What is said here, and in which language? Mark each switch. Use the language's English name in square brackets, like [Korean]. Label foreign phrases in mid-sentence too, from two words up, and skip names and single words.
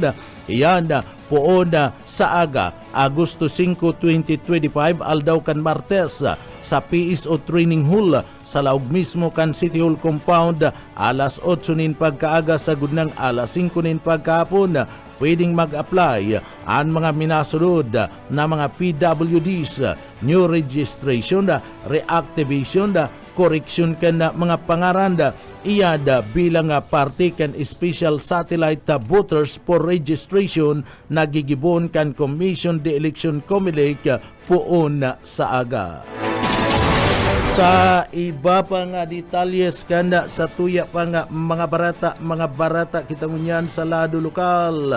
[Bikol] Iyan poon sa aga Agosto 5, 2025 aldaw kan Martes sa PSO Training Hall sa laog mismo kan City Hall Compound alas 8 nin pagkaaga sa gudnang alas 5 nin pagkahapon. Pwedeng mag-apply ang mga minasunod na mga PWDs, [English] new registration, [Bikol] reactivation, correction kan mga pangaran, iyada bilang parte kan [English] special satellite voters for registration [Bikol] nagigibon kan Commission de Election Comelec poon sa aga. Sa iba pa nga detalyes kanda sa tuya pa nga mga barata kita ngunyan sa lado lokal.